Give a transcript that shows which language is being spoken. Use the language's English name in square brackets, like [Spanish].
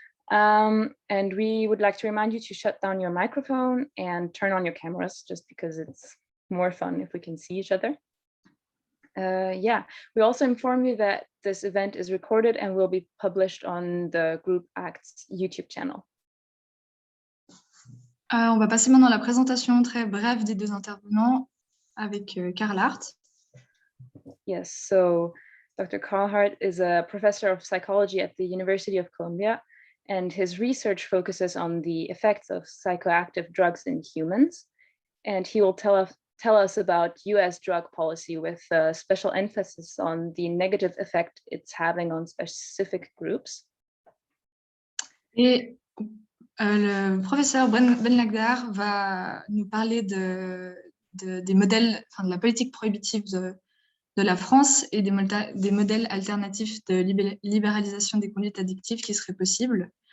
[English] And we would like to remind you to shut down your microphone and turn on your cameras, just because it's more fun if we can see each other. Yeah, we also inform you that this event is recorded and will be published on the Group ACT's YouTube channel. [French] On va passer maintenant à la présentation très brève des deux intervenants avec Karl Hart. [English] Yes, so Dr. Karl Hart is a professor of psychology at the University of Columbia, and his research focuses on the effects of psychoactive drugs in humans. And he will tell us about US drug policy with a special emphasis on the negative effect it's having on specific groups. [French] Et le professeur Benlagdar va nous parler des modèles, enfin, de la politique prohibitive de la France et des modèles alternatifs de libéralisation des conduites addictives qui seraient possibles.